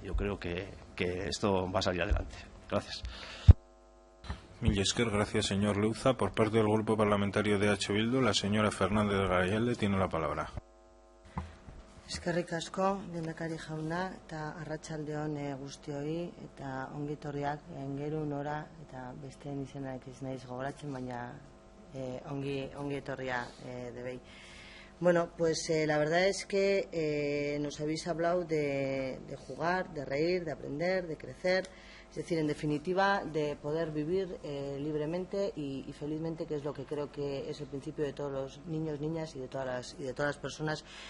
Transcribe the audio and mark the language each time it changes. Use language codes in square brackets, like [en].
[es] Yo creo que esto va a salir adelante. Gracias. [eu] Mil esker, [es] gracias, señor Leuza. Por parte del Grupo Parlamentario de H. Bildu, la señora Fernández Garayalde tiene la palabra. [eu] Eskerrik asko, lehendakari jauna, eta arratsaldeon guztioi, eta ongi etorriak Aingeru, Nora, eta besteen izenak ez naiz gogoratzen, baina ongi etorria debei. [es] Bueno, pues la verdad es que nos habéis hablado de jugar, de reír, de aprender, de crecer, es decir, en definitiva, de poder vivir libremente y felizmente, que es lo que creo que es el principio de todos los niños, niñas y de todas las personas.